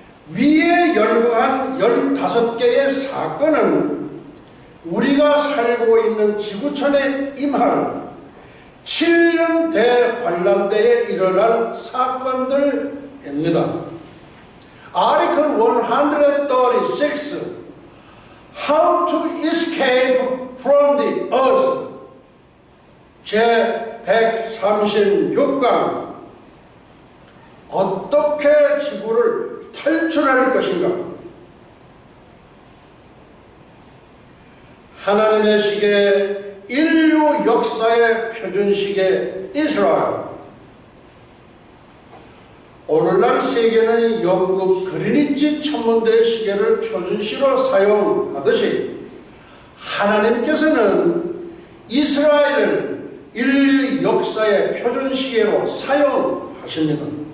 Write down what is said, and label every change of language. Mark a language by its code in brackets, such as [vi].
[ko] 위에 열거한 15개의 사건은 우리가 살고 있는 지구촌에 임할 7년 대환란 때에 일어날 사건들입니다. [en] Article 136, How to Escape from the Earth, [ko] 제136강, 어떻게 지구를 탈출할 것인가? 하나님의 시계, 인류 역사의 표준시계 이스라엘. 오늘날 세계는 영국 그리니치 천문대 시계를 표준시로 사용하듯이 하나님께서는 이스라엘을 인류 역사의 표준시계로 사용하십니다.